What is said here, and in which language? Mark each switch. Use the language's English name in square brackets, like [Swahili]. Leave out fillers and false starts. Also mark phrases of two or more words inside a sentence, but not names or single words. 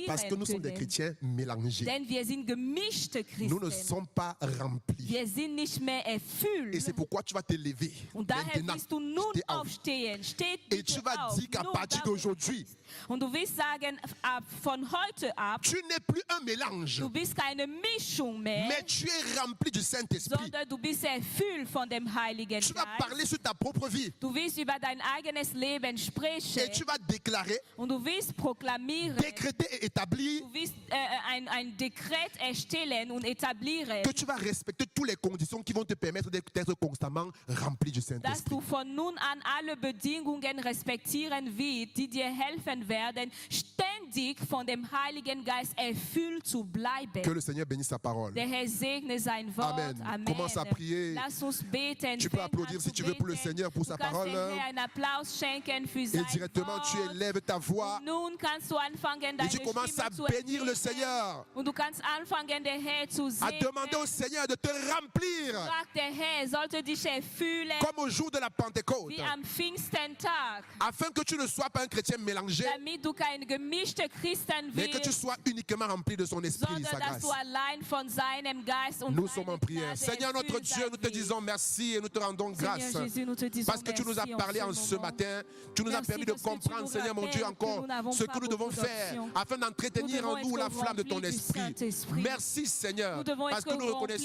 [French] Parce que nous sommes des [German] können. [French] chrétiens mélangés. [German] Denn wir sind gemischte [French] Nous ne [German] Christen. [French] sommes pas remplis. [German] Wir sind nicht mehr [French] Et [German] erfüllt. [French] c'est pourquoi tu vas te lever. [German] Und daher [French] Maintenant, [German] wirst du nun steh auf. aufstehen. Steht [French] Et tu [German] bitte [French] vas [German] auf. [French] dire qu'à [German] Nun, [French] partir [German] da- [French] d'aujourd'hui, [German] Und du wirst sagen, von heute ab, [French] tu n'es plus un mélange, [German] du bist keine Mischung mehr, [French] mais tu es rempli du Saint-Esprit. [German] sondern du bist erfüllt von dem Heiligen [French] Tu vas [German] Geist. [French] parler sur ta propre vie [German] Du wirst über dein eigenes Leben sprechen [French] et tu vas déclarer, [German] und du wirst proklamieren, [French] décréter et établir [German] du wirst ein Dekret erstellen und etablieren, [French] que tu vas respecter toutes les conditions qui vont te permettre d'être constamment rempli du [German] dass [French] Saint-Esprit. [German] du von nun an alle Bedingungen respektieren wirst, die dir helfen werden, ständig lebendig von dem Heiligen Geist erfüllt zu bleiben. [French] Que le Seigneur bénisse sa parole. [German] Der Herr segne sein Wort. [French] Amen. [German] Amen. [French] Commence à prier. [German] Lass uns beten. [French] Tu peux [German] Fang [French] applaudir [German] an [French] si [German] zu [French] tu veux pour le [German] beten. [French] Seigneur, pour sa [German] Du kannst [French] parole. [German] dem Herrn einen Applaus schenken für [French] Et [German] sein [French] directement, tu [German] Wort. [French] élèves ta voix [German] Nun kannst du anfangen, [French] et [German] deine [French] tu commences à [German] Stimme zu [French] bénir le [German] erheben. [French] Seigneur, [German] Und du kannst anfangen, den Herr zu [French] à demander au [German] segnen. [French] Seigneur de te remplir [German] Frag der Herr, sollte dich erfüllen [French] comme au jour de la Pentecôte, [German] wie am Pfingsttag, [French] afin que tu ne sois pas un chrétien mélangé, [German] damit du kein gemischter Christen [French] mais que tu [German] wirst, [French] sois uniquement rempli de son esprit et de [German] sondern [French] sa [German] dass [French] grâce. [German] du allein von seinem Geist und [French] Nous sommes [German] seiner [French] en prière. [German] Gnade [French] Seigneur notre [German] erfüllt [French] Dieu, [German] sein [French] nous te [German] willst. [French] disons merci et nous te rendons grâce. Seigneur Jésus, nous te disons Parce que tu nous as merci parlé en ce ce moment. matin, tu nous as Merci permis de parce que tu comprendre, nous Seigneur mon Dieu, rappelles que encore nous n'avons ce pas que nous devons beaucoup faire d'options. afin d'entretenir Nous en devons nous la être flamme de ton remplis du esprit. Saint-Esprit. Merci Seigneur, Nous devons parce que être nous reconnaissons